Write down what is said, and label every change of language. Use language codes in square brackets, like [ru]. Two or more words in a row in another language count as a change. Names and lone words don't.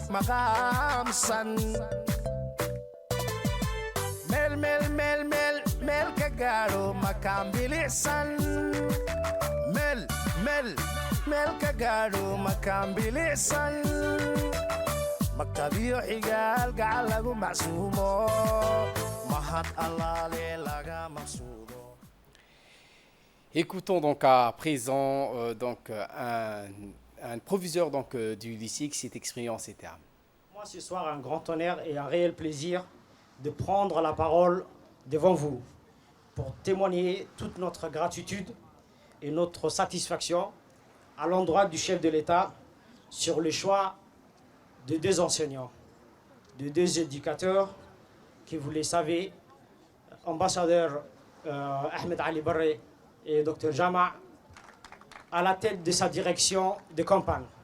[so] meel ka gaadho makaan bilicsan meel ka gaadho makaan bilicsan maktabiyo xigaal gacal lagu macsuumo mahad allaale laga maqsuudo. [fr] Écoutons donc à présent un proviseur du lycée qui s'est exprimé en ces termes. Moi, ce soir, un grand honneur et un réel plaisir de prendre la parole devant vous pour témoigner toute notre gratitude et notre satisfaction à l'endroit du chef de l'État sur le choix de deux enseignants, de deux éducateurs qui, vous le savez, ambassadeur Ahmed Ali Barré et Dr Jama, à la tête de sa direction de campagne.